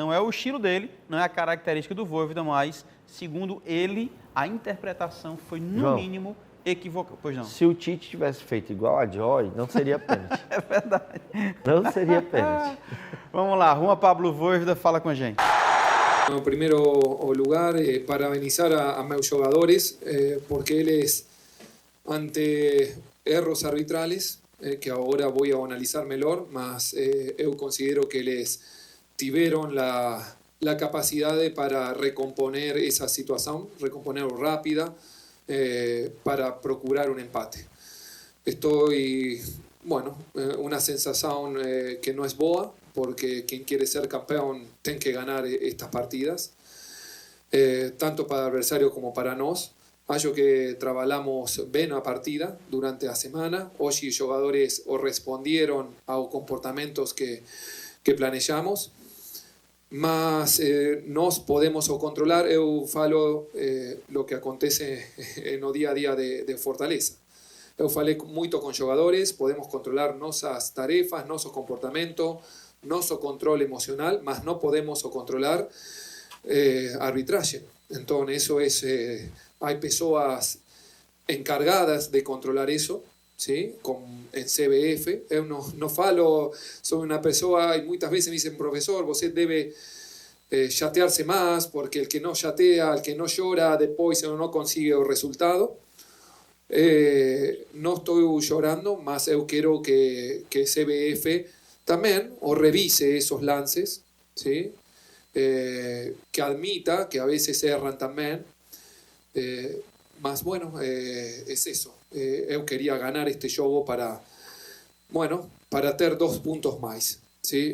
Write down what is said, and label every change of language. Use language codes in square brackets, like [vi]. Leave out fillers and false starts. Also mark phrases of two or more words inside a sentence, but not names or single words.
[pt] Não é o estilo dele, não é a característica do Vojvoda, mas, segundo ele, a interpretação foi, no mínimo, equivocada. Pois não. Se o Tite tivesse feito igual a Joy, não seria pênalti. É verdade. Não seria pênalti. Vamos lá, Juan Pablo Vojvoda fala com a gente. [es] En primer lugar, [pt] parabenizar a meus jogadores, porque eles, ante erros arbitrales, que agora vou analisar melhor, mas eu considero que eles tiveram la capacidade para [es] recomponer esa situación, recomponer rápida, [pt] para procurar [es] un empate. Una sensación que no es boa, porque quien quiere ser campeón tiene que ganar estas partidas, tanto para el adversario como para nós. [pt] Acho que [es] trabajamos bien a partida durante la semana. Hoy los jugadores respondieron a los comportamientos que planejamos, [pt] mas nós podemos controlar. Eu falo lo que acontece no día a día de Fortaleza. Eu falei muito com jogadores, podemos controlar nossas tarefas, nosso comportamento, nosso controle emocional, mas [es] no podemos controlar arbitraje. Entonces eso es, hay personas encargadas de controlar eso, ¿sí? En CBF. [pt] Eu no falo, [es] soy una persona y muchas veces me dicen, profesor, você debe chatearse más, porque el que no chatea, el que no llora, después no consigue el resultado. No estoy llorando, [pt] mas eu [es] quiero que CBF también o revise esos lances, ¿sí? Que admita que a veces erran también, mas bueno, es eso. Eu quería ganar este juego para ter 2 puntos más, ¿sí?